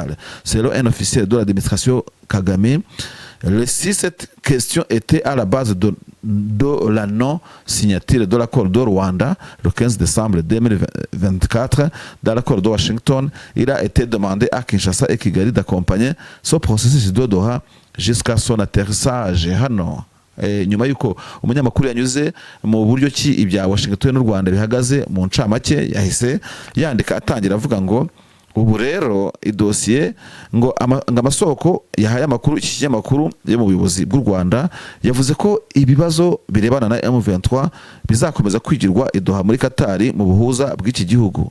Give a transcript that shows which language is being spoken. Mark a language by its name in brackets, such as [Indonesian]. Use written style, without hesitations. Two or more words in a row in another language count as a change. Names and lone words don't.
[French] Selon un officiel de l'administration Kagame, si cette question était à la base de la non-signature de l'accord de Rwanda le 15 décembre 2024, dans l'accord de Washington, il a été demandé à Kinshasa et Kigali d'accompagner ce processus de Doha jusqu'à son atterrissage hano. [Kinyarwanda] Nyuma yuko umunyamakuru yanyuze mu buryo ki ibya Washington n'u Rwanda bihagaze mu ncamake, yahise yandika atangira avuga ngo ubu rero idosiye ngo amasoko yahaye amakuru iki kinyamakuru yo mu buyobozi bw'u Rwanda yavuze ko ibibazo birebana na M23 bizakomeza kwigirwa i Doha muri Qatar mu buhuza bw'iki gihugu.